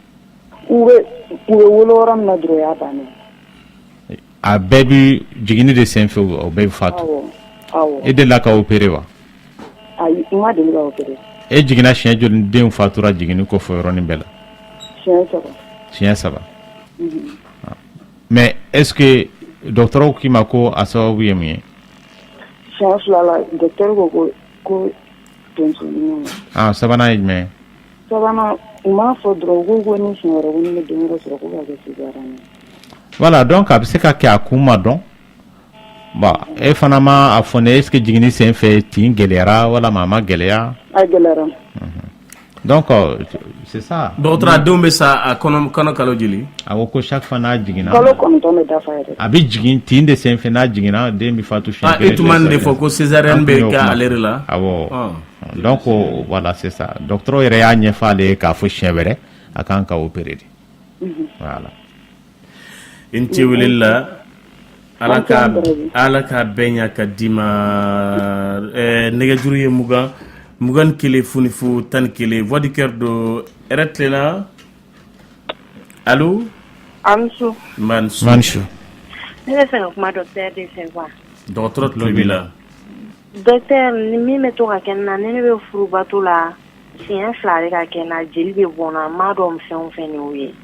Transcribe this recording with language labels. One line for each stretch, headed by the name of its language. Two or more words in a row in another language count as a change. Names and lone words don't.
Bambara: u bɛ wolo yɔrɔ min na dɔrɔn o y'a bannen. a bɛɛ bɛ jiginni de sen fɛ o bɛɛ bɛ fatu. awɔ e delila ka opéré wa. ayi n ma deli ka opéré. e jiginna siɲɛ joli den fatura jiginni kɔfɛ yɔrɔnin bɛɛ la. siɲɛ 3.
French: mais est ce que
Bambara: docteur k'i ma ko a sababu ye mun ye. siɲɛ 2 la docteur ko tonso ɲuman. sabanan ye jumɛn ye. sabanan u m'a fɔ dɔrɔn u ko ni siɲɛ wɛrɛ ko ni ne den wɛrɛ sɔrɔ ko ka kɛ césarienne ye.
French: voilà donc
Bambara: a bɛ se ka kɛ a kun ma dɔn bon e fana ma a fɔ ne
French: est ce que
Bambara: jiginni sen fɛ tin gɛlɛyara walama a ma gɛlɛya. a gɛlɛyara.
French: donc c'est ça.
Bambara: docteur a denw bɛ sa a kɔnɔ kalo joli. a ko ko
French: chaque fois
Bambara: n'a jiginna. kalo 9 bɛ dafa yɛrɛ. a bɛ jigin tin de sen fɛ n'a jiginna den bɛ fatu siɲɛ kelen. e tun ma nin de fɔ ko césarienne bɛ kɛ ale de la. awɔ
French: donc voilà c'est ça
Bambara: docteur yɛrɛ y'a ɲɛfɔ ale ye k'a fɔ siɲɛ wɛrɛ a kan ka opérer de. voilà. n tɛ weleli la ala ka bɛn ɲa ka d'i ma nɛgɛjuru ye 21 foni fu 11
French: voix du cœur
Bambara: do yɛrɛ tilenna allo. Mansu. Mansu. Ne bɛ fɛ ka kuma docteur de fɛ quoi. Dɔgɔtɔrɔ tulo b'i la. Docteur ni min bɛ to ka kɛ na ne bɛ furubato la siɲɛ 2 de ka kɛ na jeli bɛ bɔn na m'a dɔn fɛn o fɛn y'o ye.